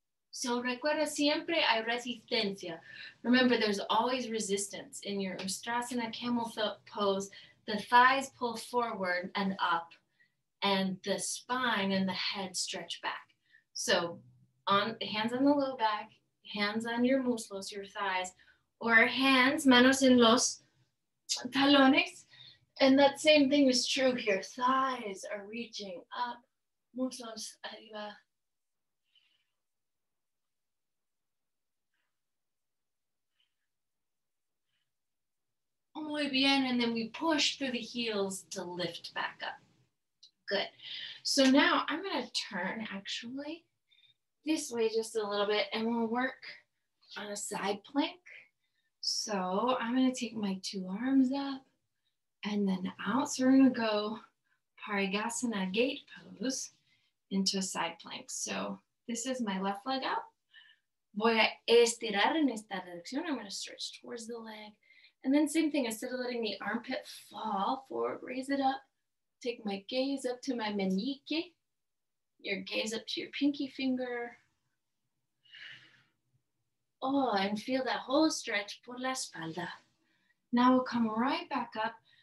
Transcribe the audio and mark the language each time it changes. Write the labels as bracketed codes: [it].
[es] So recuerda, siempre hay resistencia. [en] Remember, there's always resistance. In your Ustrasana camel pose, the thighs pull forward and up, and the spine and the head stretch back. So hands on the low back, hands on your muslos, your thighs, or hands, [es] manos en los talones. [en] And that same thing is true here. Thighs are reaching up, [es] muslos arriba. Muy bien, [en] and then we push through the heels to lift back up. Good. So now I'm gonna turn actually this way just a little bit and we'll work on a side plank. So I'm gonna take my two arms up and then out. So we're gonna go Parigasana gate pose into a side plank. So this is my left leg out. [es] Voy a estirar en esta dirección. [en] I'm gonna stretch towards the leg. And then same thing, instead of letting the armpit fall forward, raise it up. Take my gaze up to my meñique. Your gaze up to your pinky finger. Oh, and feel that whole stretch [es] por la espalda. [en] Now we'll come right back up.